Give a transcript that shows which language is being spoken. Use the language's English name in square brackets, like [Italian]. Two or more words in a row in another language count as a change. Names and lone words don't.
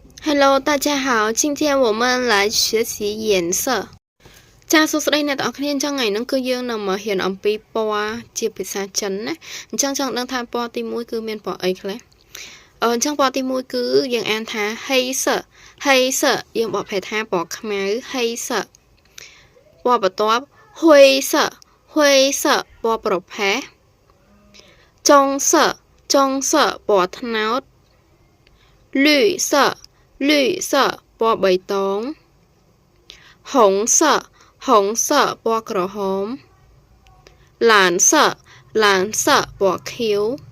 [Chinese] Hello，大家好，今天我们来学习颜色。 [Khmer] ចាសួស្តីអ្នកទាំងអស់គ្នាថ្ងៃនេះគឺយើងនឹងមករៀនអំពីពណ៌ជាភាសាចិនណាអញ្ចឹងចង់ ដឹងថាពណ៌ទី1គឺមានពណ៌អីខ្លះអញ្ចឹងពណ៌ទី1គឺយើងអានថា黑色 យើងបកប្រែថាពណ៌ខ្មៅ黑色ពណ៌បន្ទាប់灰色ពណ៌ប្រផេះ棕色ពណ៌ត្នោត绿色ពណ៌បៃតង红色ពណ៌ក្រហម蓝色ពណ៌ខៀវ